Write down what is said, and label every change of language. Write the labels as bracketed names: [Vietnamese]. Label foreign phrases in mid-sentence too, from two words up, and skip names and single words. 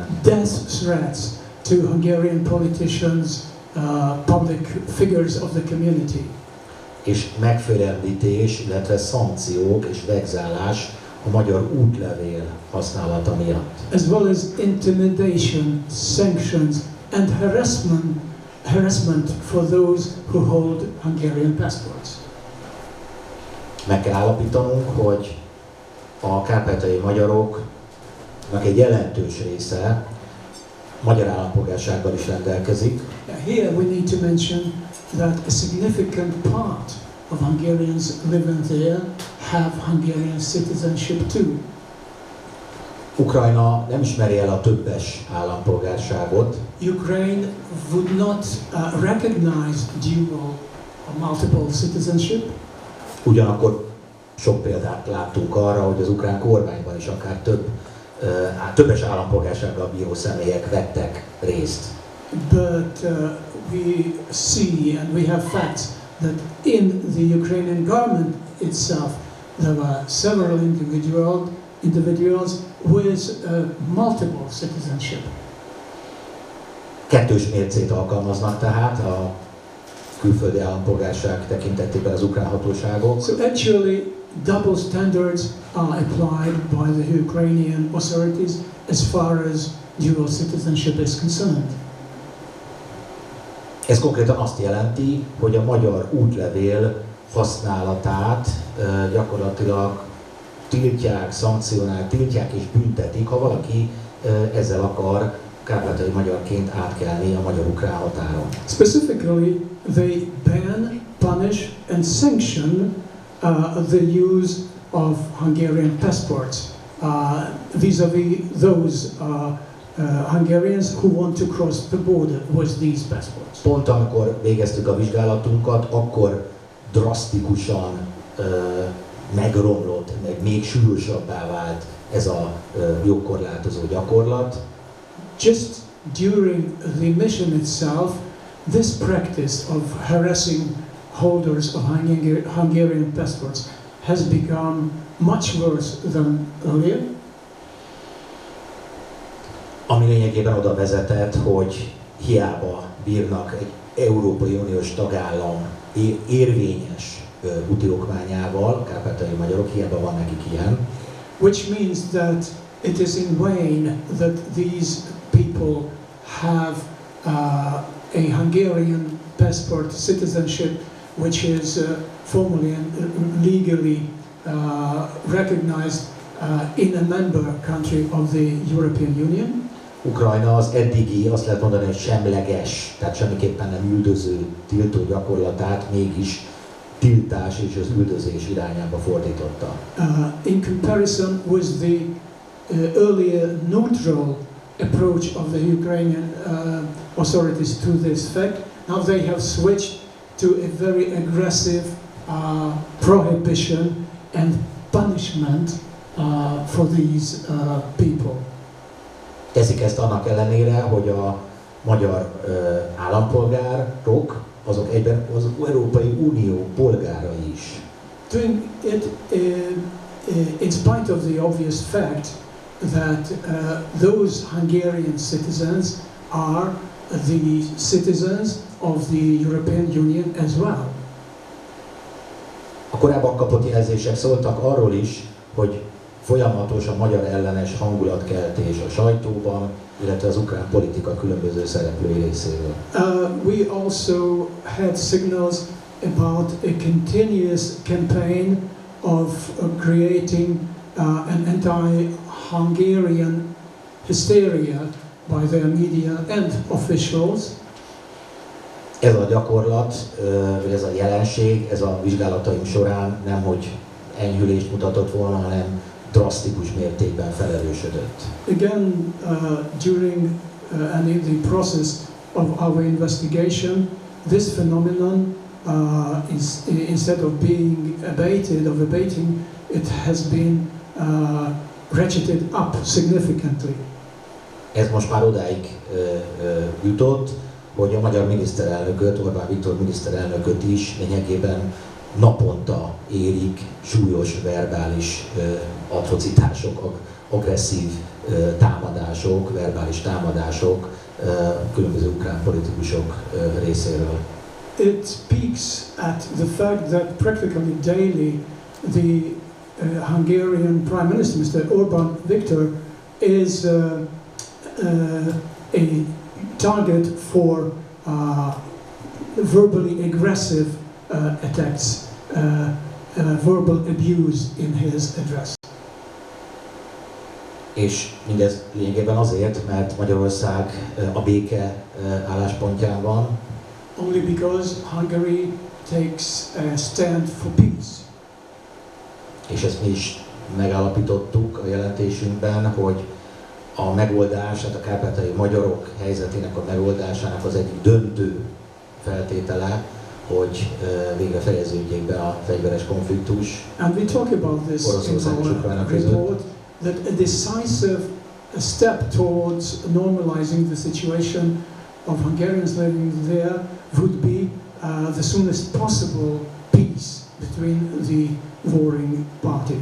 [English] death threats to Hungarian politicians, public figures of the community. [Hungarian] És megfélemlítés, illetve szankciók és vegzálás a magyar útlevél használata miatt. [English] As well as intimidation, sanctions and harassment for those who hold Hungarian passports. [Hungarian] Meg kell állapítanunk, hogy a kárpátaljai magyaroknak egy jelentős része magyar állampolgársággal is rendelkezik. [English] Here we need to mention that a significant part of Hungarians living there have Hungarian citizenship too. [Hungarian] Ukrajna nem ismeri el a többes állampolgárságot. [English] Ukraine would not recognize dual or multiple citizenship. [Hungarian] Ugyanakkor sok példát láttunk arra, hogy az ukrán kormányban is akár többes állampolgársággal bíró személyek vettek részt. [English] But we see and we have facts that in the Ukrainian government itself there were several individuals with multiple citizenship. [Hungarian] Kettős mércét alkalmaznak tehát a külföldi állampolgárság tekintetében az ukrán hatóságok. [English] So actually double standards are applied by the Ukrainian authorities as far as dual citizenship is concerned. [Hungarian] Ez konkrétan azt jelenti, hogy a magyar útlevél használatát gyakorlatilag tiltják, tiltják és büntetik, ha valaki ezzel akar kárpátaljai magyarként átkelni a magyar-ukrán határon. [English] Specifically, they ban, punish and sanction the use of Hungarian passports vis-à-vis those Hungarians who want to cross the border with these passports. [Hungarian] Pont amikor végeztük a vizsgálatunkat, akkor drasztikusan megromlott, még súlyosabbá vált ez a jogkorlátozó gyakorlat. [English] Just during the mission itself, this practice of harassing holders of Hungarian passports has become much worse than earlier. [Hungarian] Ami lényegében oda vezetett, hogy hiába bírnak egy Európai Uniós tagállam érvényes úti okmányával, kárpátaljai magyarok, hiába van nekik ilyen. [English] Which means that it is in vain that these people have a Hungarian passport citizenship, which is formally and legally recognized in a member country of the European Union. [Hungarian] Ukrajna az eddigi, azt lehet mondani, hogy semleges, tehát semmiképpen nem üldöző, tiltó gyakorlatát mégis tiltás és az üldözés irányába fordította. [English] In comparison with the earlier neutral approach of the Ukrainian authorities to this fact, now they have switched to a very aggressive prohibition and punishment for these people. [Hungarian] Teszik ezt annak ellenére, hogy a magyar állampolgárok, azok egyben az Európai Unió polgárai is. [English] Doing it in spite of the obvious fact that those Hungarian citizens are the citizens of the European Union as well. [Hungarian] A korábban kapott jelzések szóltak arról is, hogy folyamatos a magyar ellenes hangulatkeltés a sajtóban, illetve az ukrán politika különböző szereplői részéről. [English] We also had signals about a continuous campaign of creating an anti-Hungarian hysteria by their media and officials. [Hungarian] Ez a gyakorlat, vagy ez a jelenség, ez a vizsgálataim során nemhogy enyhülést mutatott volna, hanem drasztikus mértékben felerősödött. [English] Again, during and in the process of our investigation, this phenomenon is instead of being abating, it has been ratcheted up significantly. [Hungarian] Ez most már odáig jutott, hogy a magyar miniszterelnököt, Orbán Viktor miniszterelnököt is lényegében naponta érik súlyos verbális atrocitások, agresszív támadások, verbális támadások különböző ukrán politikusok részéről. [English] It speaks at the fact that practically daily the Hungarian Prime Minister, Mr. Orbán Viktor, is a target for verbally aggressive attacks, verbal abuse in his address. [Hungarian] És mindez lényegében azért, mert Magyarország a béke álláspontján van. [English] Only because Hungary takes a stand for peace. [Hungarian] És ezt mi is megállapítottuk a jelentésünkben, hogy a megoldás, tehát a kárpátaljai magyarok helyzetének a megoldásának az egyik döntő feltétele, hogy végre fejeződjék be a fegyveres konfliktus. [English] And we talk about this in our report, that a decisive step towards normalizing the situation of Hungarians living there would be the soonest possible peace between the warring parties.